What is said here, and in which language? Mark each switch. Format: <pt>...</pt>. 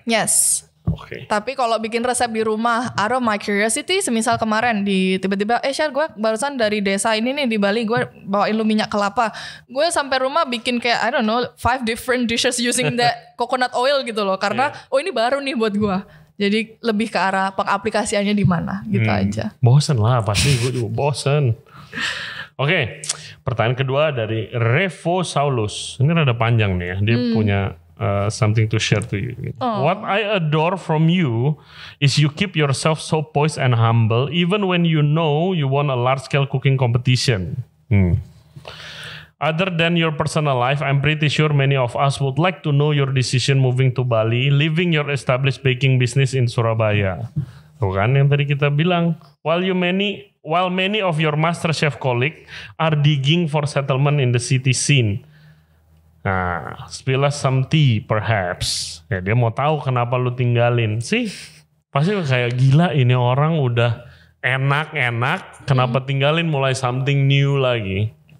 <id>Yes. Tapi kalau bikin resep di rumah,</id> <en>out of my curiosity,</en> <id>semisal kemarin tiba-tiba Syar, gue barusan dari desa ini nih di Bali, gue bawain lu minyak kelapa, gue sampai rumah bikin kayak</id> <en>I don't know 5 different dishes using that coconut oil</en> <id>gitu loh, karena ini baru nih buat gue. Jadi lebih ke arah pengaplikasiannya di mana gitu aja. Bosen lah pasti, gue juga bosen. Oke, pertanyaan kedua dari Revo Saulus. Ini rada panjang nih ya, dia punya</id> <en>something to share to you. What I adore from you is you keep yourself so poised and humble even when you know you won a large-scale cooking competition. Other than your personal life, I'm pretty sure many of us would like to know your decision moving to Bali, leaving your established baking business in Surabaya.</en> <id>Tuh kan yang tadi kita bilang,</id> <en>while many of your MasterChef colleagues are digging for settlement in the city scene. Nah, spill us some tea perhaps.</en> <id>Ya dia mau tahu kenapa lu tinggalin sih. Pasti kayak gila ini orang udah enak-enak, kenapa tinggalin mulai something new lagi.</id>